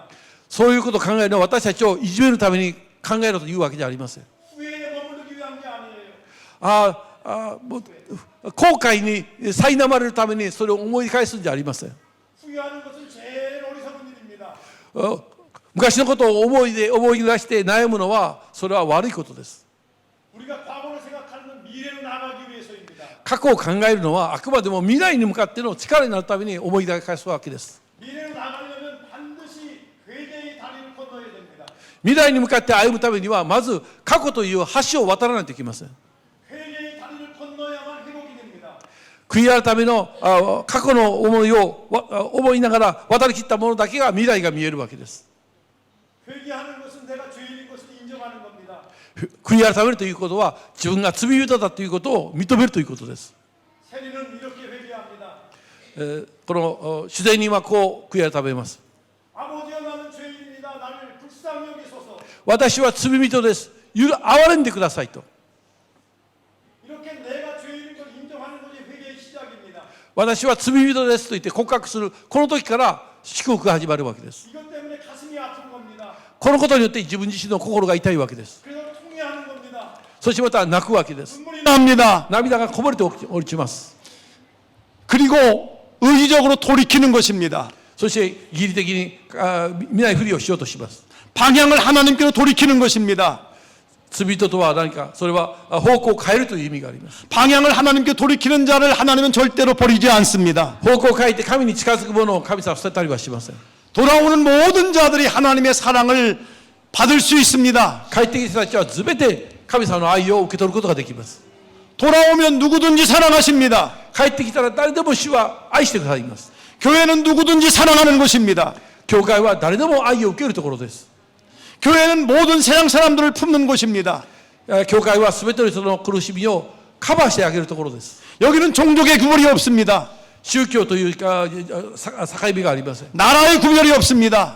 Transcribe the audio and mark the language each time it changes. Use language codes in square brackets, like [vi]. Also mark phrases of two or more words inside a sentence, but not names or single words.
[ja] そういうことを考えるのは私たちをいじめるために考えろというわけじゃありません。 [ko] 후회에 머무르기 위한 게 아니에요. [ja] もう後悔に苛まれるためにそれを思い返すんじゃありません。 [ko] 후회하는 것은 제일 어리석은 일입니다. [ja] 昔のことを思い出して悩むのはそれは悪いことです。 [ko] 우리가 과거를 생각하는 건 미래로 나가기 위해서입니다. [ja] 過去を考えるのはあくまでも未来に向かっての力になるために思い出返すわけです。 [ko] 미래로 나가려면 반드시 회개의 다리를 건너야 됩니다. [ja] 未来に向かって歩むためにはまず過去という橋を渡らないといけません。 [ko] 회개의 다리를 건너야만 회복이 됩니다. [ja] 悔い改めの過去の思いを思いながら渡り切ったものだけが未来が見えるわけです。 [ko] 회개하는 것은 내가 죄인인 것을 인정하는 겁니다. [ja] 悔い改めるということは自分が罪人だということを認めるということです。 [ko] 세리는 이렇게 회개합니다. [ja] この主税人はこう悔い改めます。 [ko] 아버지여 나는 죄인입니다. 나를 불쌍히 여기소서. [ja] 私は罪人です。憐れんでくださいと。 [ko] 이렇게 내가 죄인인 걸 인정하는 것이 회개의 시작입니다. [ja] 私は罪人ですと言って告白するこの時から祝福が始まるわけです。 [ko] 이것 때문에 가슴이 아픈 겁니다. [ja] このことによって自分自身の心が痛いわけです。 [ko] 그래서 통회하는 겁니다. [ja] そしてまた泣くわけです。 [ko] 눈물이 납니다. [ja] 涙がこぼれて落ちます。 [ko] 그리고 의지적으로 돌이키는 것입니다. [ja] そして義理的に見ないふりをしようとします。 [ko] 방향을 하나님께로 돌이키는 것입니다. [ja] 罪人とは何か、それは方向を変えるという意味があります。 [ko] 방향을 하나님께 돌이키는 자를 하나님은 절대로 버리지 않습니다. [ja] 方向を変えて神に近づくものを神様は捨てたりはしません。 [ko] 돌아오는 모든 자들이 하나님의 사랑을 받을 수 있습니다. [ja] 帰ってきた人たちは全て神様の愛を受け取ることができます。 [ko] 돌아오면 누구든지 사랑하십니다. [ja] 帰ってきたら誰でも主は愛してくださいます。 [ko] 교회는 누구든지 사랑하는 것입니다. [ja] 教会は誰でも愛を受けるところです。 [ko] 교회는 모든 세상 사람들을 품는 곳입니다. [ja] 教会は全ての人の苦しみをカバーしてあげるところです。 [ko] 여기는 종족의 구별이 없습니다. [ja] 宗教というか境目がありません。 [ko] 나라의 구별이 없습니다.